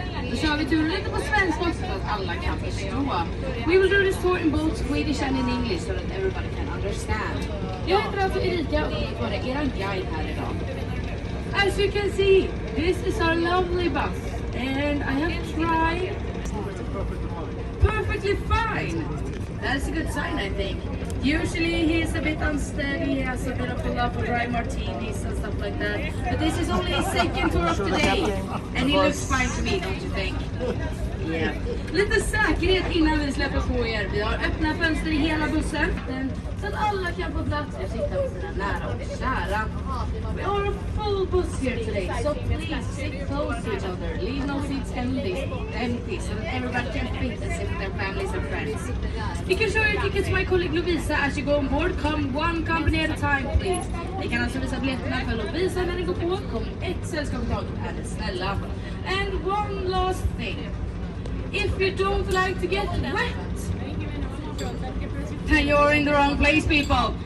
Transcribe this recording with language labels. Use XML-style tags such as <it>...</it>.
<sv>Då kör vi turen lite på svenska också så att alla kan förstå.</sv> <en>We will do this tour in both Swedish and in English so that everybody can understand.</en> <sv>Jag heter alltså Erika och jag är er guide här idag.</sv> <en>As you can see, this is our lovely bus and I have tried perfectly fine. That's a good sign, I think. Usually he's a bit unsteady, he has a bit of a love for dry martinis and stuff like that. But this is only his second tour of the day. And he looks fine to me, don't you think? Yeah.</en> <sv>Lite säkerhet innan vi släpper på er. Vi har öppna fönster i hela bussen. Så att alla kan få plats och sitta med sina nära och kära.</sv> <en>We are a full bus here today, so please sit close to each other. Leave no seats empty so that everybody can fit and sit with their families and friends. You can show your tickets to my colleague Lovisa as you go on board. Come one company at a time, please.</en> <sv>Ni kan alltså visa biljetterna för Lovisa när ni går på. Kom ett sällskap i taget, är det snälla.</sv> <en>And one last thing. If you don't like to get wet, then you're in the wrong place, people.</en>